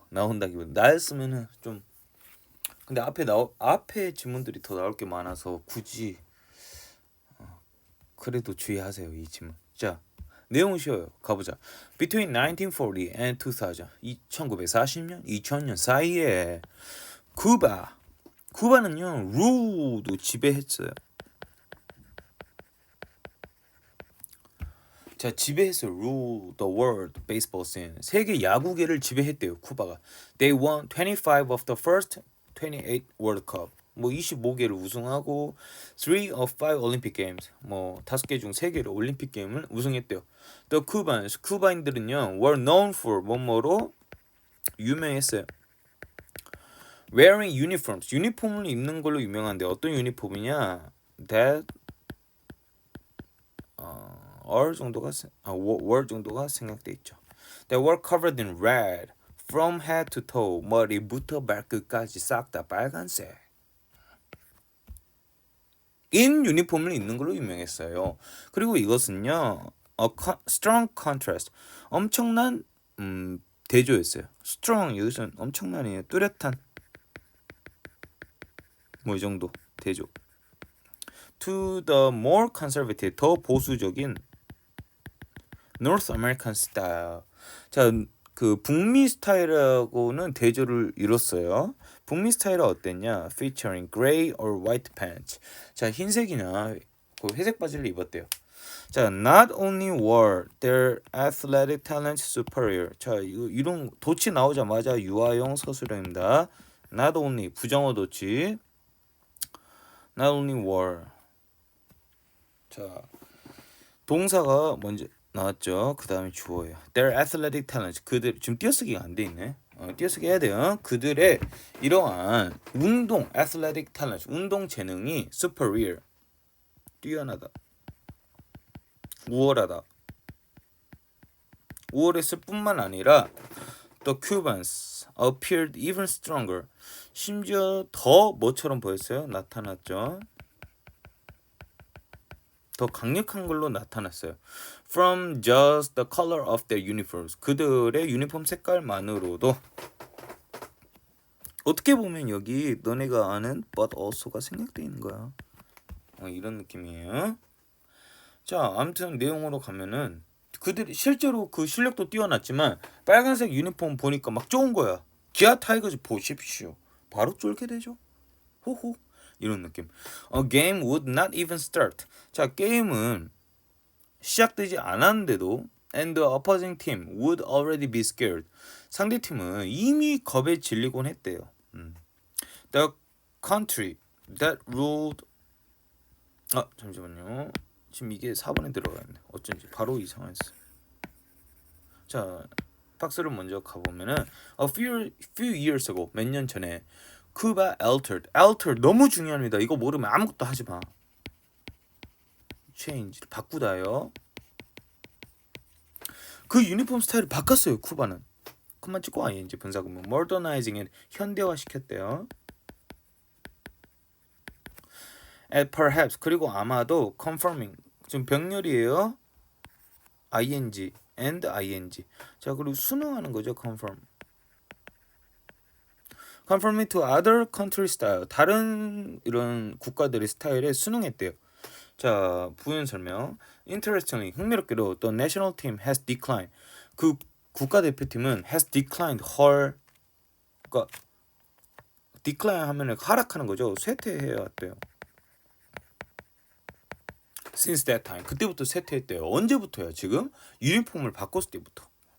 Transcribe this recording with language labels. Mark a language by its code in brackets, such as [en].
[ko] 나온다기보다 나였으면은 좀, 근데 앞에 지문들이 더 나올 게 많아서 굳이 그래도 주의하세요. 이 지문. 자, 내용은 쉬워요. 가보자. [en] Between 1940 and 2000, [ko] 1940년, 2000년 사이에 쿠바는요 루도 지배했어요. 자, 지배했어요. [en] rule the world baseball scene. [ko] 세계 야구계를 지배했대요. 쿠바가. [en] They won 25 of the first 28 World Cup. [ko] 25개를 우승하고 [en] 3 of 5 Olympic Games. [ko] 5개 중 3개를 올림픽 게임을 우승했대요. [en] The Cubans, [ko] 쿠바인들은요 [en] were known for [ko] 뭐뭐로 유명했어요. [en] Wearing uniforms, [ko] 유니폼을 입는 걸로 유명한데 어떤 유니폼이냐? [en] That word [ko] 정도가 생략돼 있죠. [en] They were covered in red from head to toe. [ko] 머리부터 발끝까지 싹 다 빨간색. 인 유니폼을 입는 걸로 유명했어요. 그리고 이것은요, [en] strong contrast, [ko] 엄청난 대조였어요. strong 이것은 엄청난이에요. 뚜렷한 이 정도 대조. [en] To the more conservative, [ko] 더 보수적인 [en] North American style. 자, [ko] 그 북미 스타일하고는 대조를 이뤘어요. 북미 스타일은 어땠냐? [en] Featuring gray or white pants. [ko] 자, 흰색이나 그 회색 바지를 입었대요. [en] 자, not only were their athletic talents superior. [ko] 자, 이런 도치 나오자마자 유아용 서술형입니다. not only 부정어 도치. [en] not only were. [ko] 자, 동사가 먼저 나왔죠. 그 다음에 주어예요. [en] Their athletic talents. [ko] 그들 지금 띄어쓰기가 안 돼 있네. 띄어쓰기 해야 돼요. 그들의 이러한 운동 [en] athletic talents, [ko] 운동 재능이 superior, 뛰어나다, 우월하다. 우월했을 뿐만 아니라 [en] the Cubans appeared even stronger. [ko] 심지어 더 뭐처럼 보였어요? 나타났죠. 더 강력한 걸로 나타났어요. [en] From just the color of their uniforms. [ko] 그들의 유니폼 색깔만으로도 어떻게 보면 여기 너네가 아는 [en] but also [ko] 가 생략되어 있는 거야. 이런 느낌이에요. 자, 아무튼 내용으로 가면은 그들이 실제로 그 실력도 뛰어났지만 빨간색 유니폼 보니까 막 좋은 거야. 기아 타이거즈 보십시오. 바로 쫄게 되죠. 호호. 이런 느낌. [en] A game would not even start. [ko] 자, 게임은 시작되지 않았는데도 [en] and the opposing team would already be scared. [ko] 상대 팀은 이미 겁에 질리곤 했대요. [en] The country that ruled. 잠시만요. [ko] 지금 이게 4번에 들어가 있네. 어쩐지 바로 이상했어. 자, 박스를 먼저 가보면은 [en] a few years ago, [ko] 몇 년 전에 [en] Cuba altered. [ko] 너무 중요합니다. 이거 모르면 아무것도 하지 마. change 바꾸다요. 그 유니폼 스타일을 바꿨어요. 쿠바는. 그만 찍고 ing 분사구문 modernizing 현대화 시켰대요. [en] And perhaps [ko] 그리고 아마도 confirming 지금 병렬이에요. [en] ing and ing. [ko] 자, 그리고 순응하는 거죠. [en] conforming to other country style. [ko] 다른 이런 국가들의 스타일에 순응했대요. 자, 부연 설명. [en] Interestingly, [ko] 흥미롭게도 [en] the national team has declined. [ko] 그 국가대표팀은 [en] has declined her. [ko] 그러니까 decline 하면은 하락하는 거죠. 쇠퇴해 왔대요. [en] Since that time. [ko] 그때부터 쇠퇴했대요. 언제부터요? 지금 유니폼을 바꿨을 때부터.